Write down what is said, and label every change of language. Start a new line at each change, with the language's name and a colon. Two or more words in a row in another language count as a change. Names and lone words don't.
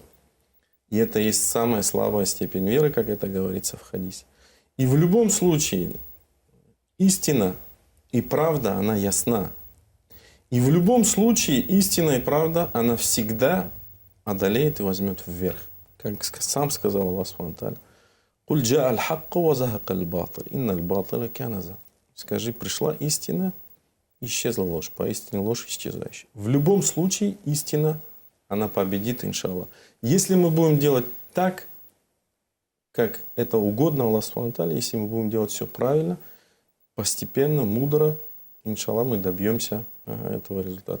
Russian: И это есть самая слабая степень веры, как это говорится в хадисе. И в любом случае, истина и правда, она ясна. И в любом случае, истина и правда, она всегда одолеет и возьмет вверх. Как сам сказал
Arabic: Аллах سبحانه وتعالى: «قل جاء الحق وزهق الباطل إن الباطل كان زهوقا».
Russian: Скажи, пришла истина, исчезла ложь. Поистине ложь исчезающая. В любом случае, истина, она победит, иншаллах. Если мы будем делать так, как это угодно Аллаху
Arabic: سبحانه وتعالى,
Russian: если мы будем делать все правильно, постепенно, мудро, иншаллах, мы добьемся этого результата.